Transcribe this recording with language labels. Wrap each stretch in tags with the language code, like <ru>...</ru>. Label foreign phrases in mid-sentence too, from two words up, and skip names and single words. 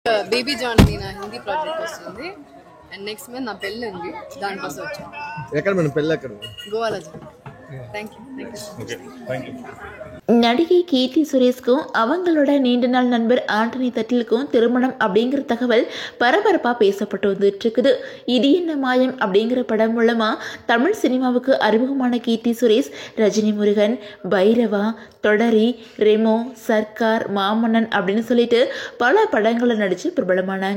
<te>బేబీ జాన్ అని నా</te> <en>Hindi project</en> <te>వస్తుంది అండ్</te> <en>next month</en> <te>నా పెళ్ళి ఉంది దానికోసం వచ్చాను. ఎక్కడ మేడం పెళ్ళి ఎక్కడ? గోవాలో.</te> <en>thank you.</en> <ta>நடிகை கீர்த்தி சுரேஷ்க்கும் அவங்களோட நீண்ட நாள் நண்பர் ஆண்டனி தட்டிலுக்கும் திருமணம் அப்படிங்கிற தகவல் பரபரப்பாக பேசப்பட்டு வந்துட்டு இருக்குது. இது என்ன மாயம் அப்படிங்கிற படம் மூலமா தமிழ் சினிமாவுக்கு அறிமுகமான கீர்த்தி சுரேஷ் ரஜினி முருகன், பைரவா, தொடரி, ரெமோ, சர்க்கார், மாமன்னன் அப்படின்னு சொல்லிட்டு பல படங்களை நடிச்சு பிரபலமானாங்க.</ta>